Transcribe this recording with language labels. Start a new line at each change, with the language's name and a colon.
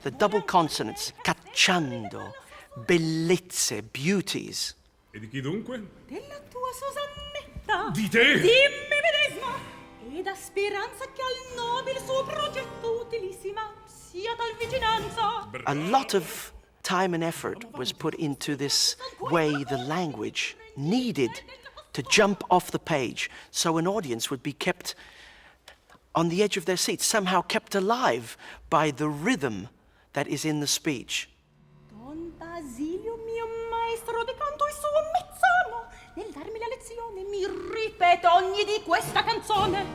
English: The double consonants, cacciando, bellezze, beauties.
Italian: E di chi dunque? Della tua Susannetta. Di te? Dimmi medesima. Ed ha speranza che al nobile suo progetto utilissima sia tal vicinanza.
English: A lot of time and effort was put into this way the language needed to jump off the page so an audience would be kept on the edge of their seats, somehow kept alive by the rhythm that is in the speech.
Italian: Don Basilio, mio maestro di canto e suo mezzano, nel darmi la lezione mi ripete ogni di questa canzone.